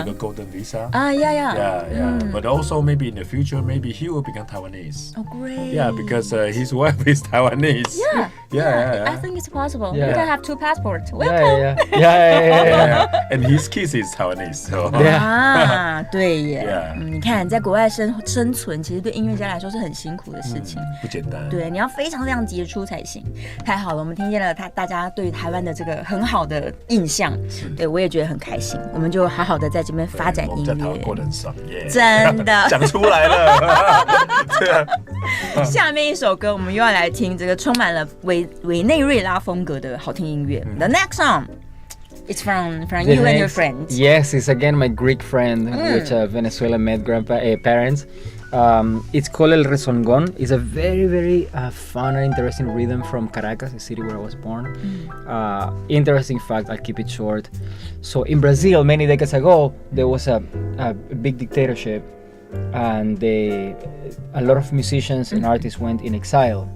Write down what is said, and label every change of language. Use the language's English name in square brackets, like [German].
[English] like a golden visa. Yeah. Yeah. But also maybe in the future, maybe he will become Taiwanese. Oh, great. Yeah, because his wife is Taiwanese. Yeah. I think it's possible. Yeah. You can have 2 passports. Welcome. Yeah. Yeah. And his kids is Taiwanese. So. Yeah. [Chinese] 啊，对耶 [English] Yeah. [Chinese] 你看，在国外生存，其实对音乐家来说是很辛苦的事情。不简单。对，你要非常非常杰出才行。太好了，我们听见了大家对台湾的这个很好的印象，对我也觉得很开心。我们就好好的在这边发展音我们在台湾乐。过得很爽，耶！真的讲出来了。对啊。下面一首歌，我们又要来听这个充满了委内瑞拉风格的好听音乐。 [English] The next song, it's from you and your friends. Yes, it's again my Greek friend, which Venezuela met parents. It's called El Rezongón. It's a very, very fun and interesting rhythm from Caracas, the city where I was born. Interesting fact, I'll keep it short. So in Brazil, many decades ago, there was a big dictatorship, and a lot of musicians and artists went in exile.